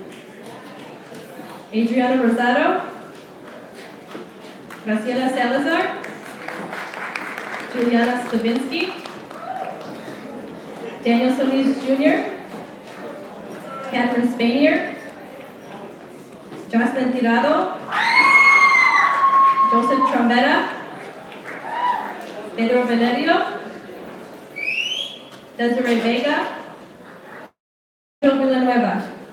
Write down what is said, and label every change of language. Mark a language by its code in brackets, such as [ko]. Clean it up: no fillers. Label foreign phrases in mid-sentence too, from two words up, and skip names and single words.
[en] Adriana Rosado, Graciela Salazar, Juliana Stavinsky, Daniel Solis Jr., Catherine Spanier, Jocelyn Tirado, Joseph Trombetta, Pedro Valerio, Desiree Vega, Joe Villanueva.